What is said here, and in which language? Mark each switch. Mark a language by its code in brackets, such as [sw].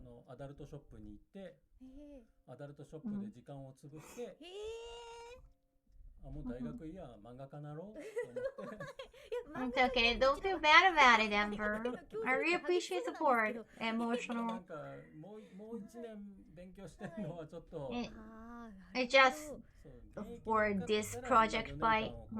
[ja] アダルトショップに行って、アダルトショップで時間を潰して、もう大学いいや、漫画家なろうと思って。 [en] It's okay, don't feel bad about it, Amber. I really appreciate support, emotional. [ja] なんかもう一年勉強してるのはちょっと。 [en] It's just for this project by.